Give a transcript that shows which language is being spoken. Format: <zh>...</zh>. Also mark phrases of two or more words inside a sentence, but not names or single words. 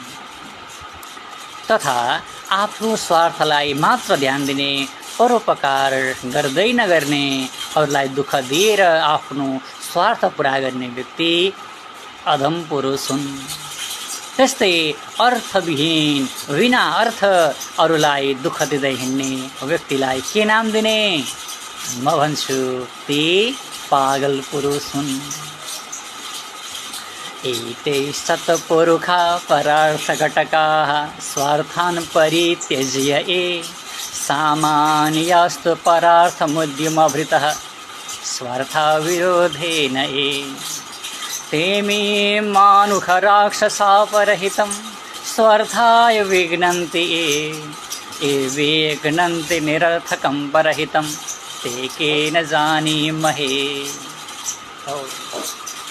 <ne>तथा आफ्नो स्वार्थलाई मात्र ध्यान दिने, परोपकार गर्दै नगर्ने, अरूलाई दुःख दिएर आफ्नो स्वार्थ पुरा गर्ने व्यक्ति अधम पुरुष हुन्। त्यस्तै अर्थविहीन बिना अर्थ अरूलाई दुःख दिँदै हिँड्ने व्यक्तिलाई के नाम दिने? म भन्छु ती पागल पुरुष हुन्।</ne> <sa>एते सत्पुरुषा परार्थ घटकाः स्वार्थान् परित्यज्य ये सामान्यस्तु परार्थमुद्यमभृतः स्वार्थविरोधेन ये तेमे मानुषराक्षसापरहितं स्वार्थाय विघ्नन्ति ये विघ्नन्ति निरर्थकं परहितं ते के न जानीमहे।</sa>